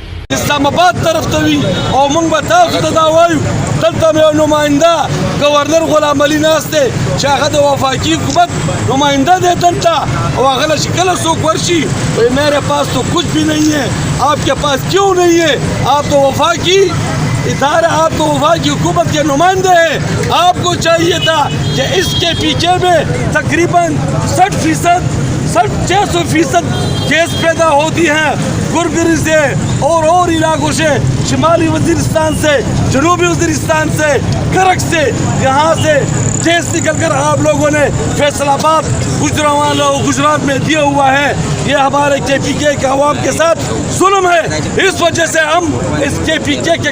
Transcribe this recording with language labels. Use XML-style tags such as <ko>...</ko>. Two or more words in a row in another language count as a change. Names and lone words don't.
<ps>اسلام آباد طرف ته وي او موږ به تاسو ته دا وایو دلته یو نماینده گورنر غلام علي ناست دی چې هغه د وفاقي حکومت نماینده دی دلته او هغه له چې کله څوک ورشي وایي</ps> <ur>میرے پاس تو کچھ بھی نہیں ہے آپ کے پاس کیوں نہیں ہے آپ تو وفاقی ادارہ آپ تو وفاقی حکومت کے نمائندے ہیں آپ کو چاہیے تھا کہ اس کے پیچھے میں تقریباً 600% کیس پیدا ہوتی ہیں گرگری سے اور علاقوں سے شمالی وزیرستان سے جنوبی وزیرستان سے کرک سے یہاں سے کیس نکل کر آپ لوگوں نے فیصل آباد گجرات میں دیا ہوا ہے یہ ہمارے کے پی کے عوام کے ساتھ ظلم ہے اس وجہ سے ہم اس کے پی کے</ur>